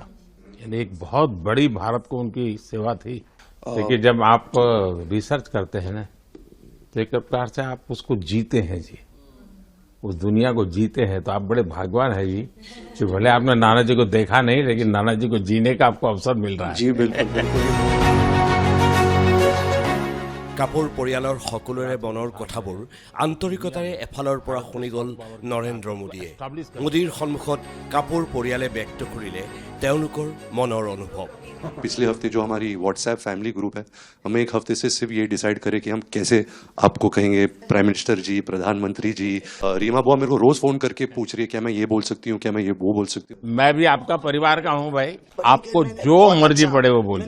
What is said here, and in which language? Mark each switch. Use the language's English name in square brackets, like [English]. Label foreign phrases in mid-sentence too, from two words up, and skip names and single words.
[Hindi] यानी एक बहुत बड़ी भारत को उनकी सेवा थी। देखिए, जब आप रिसर्च करते हैं ना, तो एक प्रकार से आप उसको जीते हैं जी, उस दुनिया को जीते हैं, तो आप बड़े भाग्यवान हैं जी कि भले आपने नाना जी को देखा नहीं, लेकिन नाना जी को जीने का आपको अवसर मिल रहा है। जी बिल्कुल। [Assamese] কাপুৰ পৰিয়ালৰ সকলোৰে মনৰ কথাবোৰ আন্তৰিকতাৰে এফালৰ পৰা শুনি গ'ল নৰেন্দ্ৰ মোদীয়ে। মোদীৰ সন্মুখত কাপুৰ পৰিয়ালে ব্যক্ত কৰিলে তেওঁলোকৰ মনৰ অনুভৱ। [Hindi] पिछले हफ्ते जो हमारी [English] WhatsApp family group [Hindi] है, हम एक हफ्ते से सिर्फ ये डिसाइड करें कि हम कैसे आपको कहेंगे [English] prime minister [Hindi] जी, प्रधानमंत्री जी। रीमा बुआ मेरे को रोज फोन करके पूछ रही है क्या मैं ये बोल सकती हूँ, क्या मैं ये वो बोल सकती हूँ। मैं भी आपका परिवार का हूँ भाई, आपको जो मर्जी पड़े वो बोलिए।